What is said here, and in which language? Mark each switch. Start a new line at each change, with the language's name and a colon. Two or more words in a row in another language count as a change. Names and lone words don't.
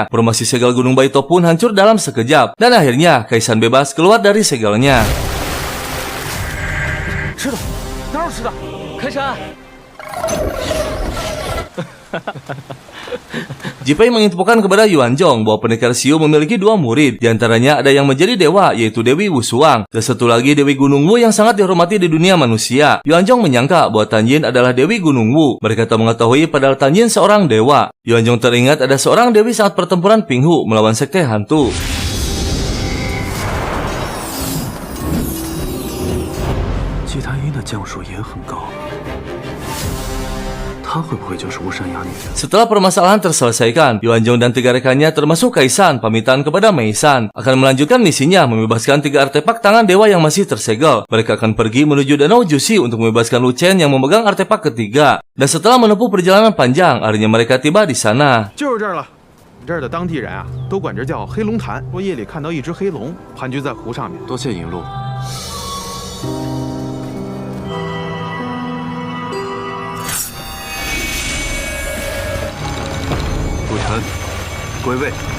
Indonesian: Formasi segel Gunung Baito pun hancur dalam sekejap. Dan akhirnya Kaisan bebas keluar dari segelnya.
Chinese: 吃的，哪有吃的？开山。
Indonesian: Jipai menginfokan kepada Yuanjong bahwa pendekar Xiu memiliki 2 murid. Di antaranya ada yang menjadi dewa, yaitu Dewi Wusuang. Dan satu lagi Dewi Gunung Wu yang sangat dihormati di dunia manusia. Yuanjong menyangka bahwa Tan Yin adalah Dewi Gunung Wu. Mereka tak mengetahui padahal Tan Yin seorang dewa. Yuanjong teringat ada seorang dewi saat pertempuran Pinghu melawan sekte hantu.
Chinese: 季檀音的降数也很高。她会不会就是巫山哑女？
Indonesian: Setelah permasalahan terselesaikan, Yuanjong dan 3 rekannya termasuk Kaisan pamitan kepada Meisan akan melanjutkan misinya membebaskan 3 artefak tangan dewa yang masih tersegel. Mereka akan pergi menuju Danau Jushi untuk membebaskan Lu Chen yang memegang artefak ketiga. Dan setelah menempuh perjalanan panjang, akhirnya mereka tiba di sana.
Chinese: 就是这儿了，这儿的当地人啊，都管这叫黑龙潭。说夜里看到一只黑龙盘踞在湖上面。多谢引路。陆晨，归位。